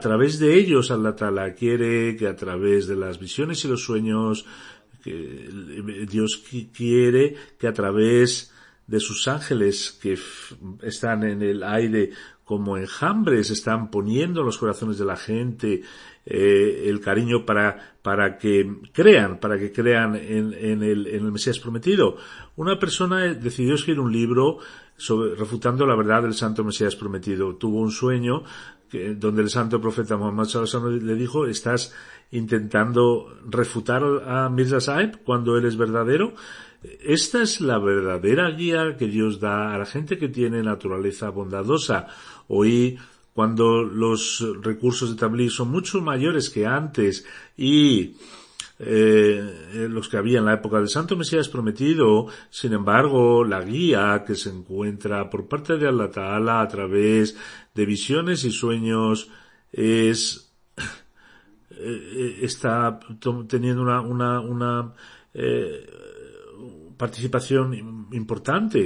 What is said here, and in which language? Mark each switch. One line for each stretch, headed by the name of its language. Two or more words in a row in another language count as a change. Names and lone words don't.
Spanish: través de ellos
Arabic: الله تعالى
Spanish: quiere que a través de las visiones y los sueños, que Dios quiere que a través de sus ángeles que están en el aire como enjambres, están poniendo en los corazones de la gente el cariño para que crean en el Mesías prometido. Una persona decidió escribir un libro refutando la verdad del Santo Mesías prometido. Tuvo un sueño donde el Santo Profeta Muhammad
Arabic: صلى الله عليه وسلم
Spanish: le dijo: ¿estás intentando refutar a Mirza Sahib cuando él es verdadero? Esta es la verdadera guía que Dios da a la gente que tiene naturaleza bondadosa. Hoy, cuando los recursos de Tabligh son mucho mayores que antes, y los que había en la época del Santo Mesías prometido, sin embargo, la guía que se encuentra por parte de
Arabic: الله تعالى
Spanish: a través de visiones y sueños está teniendo una participación importante.